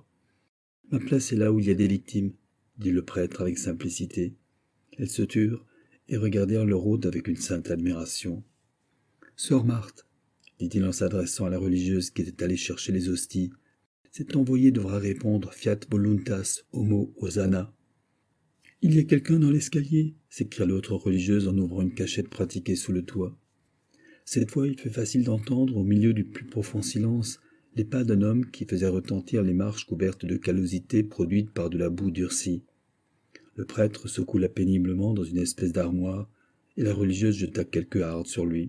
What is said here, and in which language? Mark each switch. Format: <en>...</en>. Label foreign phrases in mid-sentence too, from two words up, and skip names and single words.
<fr>« Ma place est là où il y a des victimes, dit le prêtre avec simplicité. Elles se turent et regardèrent leur hôte avec une sainte admiration. Sœur Marthe, dit-il en s'adressant à la religieuse qui était allée chercher les hosties, cet envoyé devra répondre</fr> <la>fiat voluntas homo hosanna.</la> <fr>Il y a quelqu'un dans l'escalier, s'écria l'autre religieuse en ouvrant une cachette pratiquée sous le toit. Cette fois, il fut facile d'entendre, au milieu du plus profond silence, les pas d'un homme qui faisait retentir les marches couvertes de callosité produites par de la boue durcie. Le prêtre se coula péniblement dans une espèce d'armoire, et la religieuse jeta quelques hardes sur lui.</fr>